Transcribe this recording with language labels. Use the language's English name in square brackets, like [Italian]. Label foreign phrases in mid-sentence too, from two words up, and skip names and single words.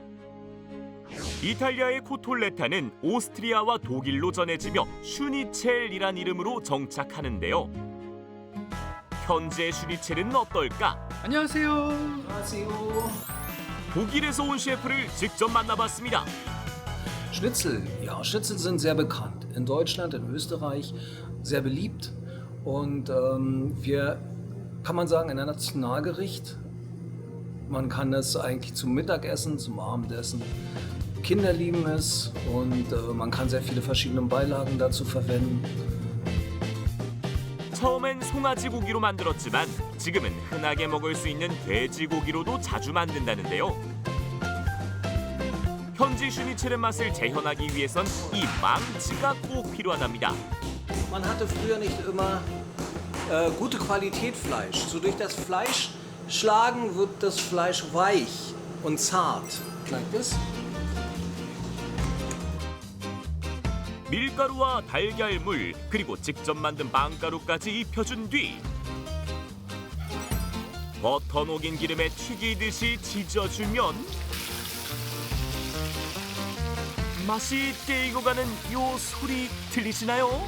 [Korean] 이탈리아의 코톨레타는 오스트리아와 독일로 전해지며 슈니첼이란 이름으로 정착하는데요. 현재 슈니첼은 어떨까? 안녕하세요. 독일에서 온 셰프를 직접 만나봤습니다. [German] Schnitzel, ja, Schnitzel sind sehr bekannt. In Deutschland, in Österreich sehr beliebt. Und wir, kann man sagen, ein Nationalgericht. Man kann es eigentlich zum Mittagessen, zum Abendessen. Kinder lieben es und man kann sehr viele verschiedene Beilagen dazu verwenden. [Korean] 처음엔 송아지 고기로 만들었지만 지금은 흔하게 먹을 수 있는 돼지고기로도 자주 만든다는데요. 현지 슈니첼의 맛을 재현하기 위해선 이 망치가 꼭 필요하답니다. [German] Man hatte früher nicht immer gute Qualität Fleisch. So durch das Fleisch schlagen wird das Fleisch weich und zart. [English] Like this. [Korean] 밀가루와 달걀물 그리고 직접 만든 빵가루까지 입혀준 뒤 버터 녹인 기름에 튀기듯이 지져주면 맛있게 익어가는 요 소리 들리시나요?